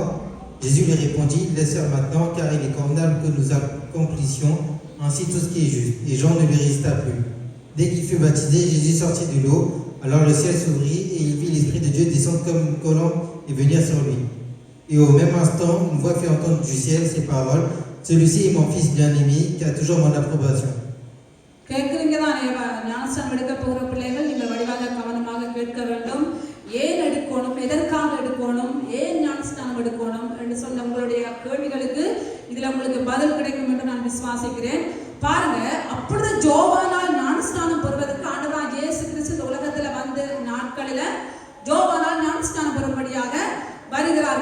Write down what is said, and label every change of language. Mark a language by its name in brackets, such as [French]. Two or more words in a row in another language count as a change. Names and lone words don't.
[French] Jésus lui répondit, laisse faire maintenant, car il est convenable que nous accomplissions ainsi tout ce qui est juste. Et Jean ne lui résista plus. Dès qu'il fut baptisé, Jésus sortit de l'eau. Alors le ciel s'ouvrit, et il vit l'Esprit de Dieu descendre comme une colombe et venir sur lui. Et au même instant, une voix fit entendre du ciel ces paroles, celui-ci est mon fils bien-aimé, qui a toujours mon approbation. [Tamil] கேட்குறீங்க தானே? ஞானஸ்நானம் எடுக்க போகிற பிள்ளைகள் நீங்கள் வடிவாக கவனமாக கேட்க வேண்டும். ஏன் எடுக்கணும், எதற்காக எடுக்கணும், ஏன் ஞானஸ்நானம் எடுக்கணும் என்று சொன்ன உங்களுடைய கேள்விகளுக்கு இதில் உங்களுக்கு பதில் கிடைக்கும் என்று நான் விசுவாசிக்கிறேன். பாருங்க, அப்பொழுது ஜோவானால் ஞானஸ்நானம் பெறுவதற்கு ஆண்டவராகிய இயேசு கிறிஸ்து இந்த உலகத்தில் வந்த நாட்களில் ஜோவானால் ஞானஸ்நானம் பெறும்படியாக வருகிறார்.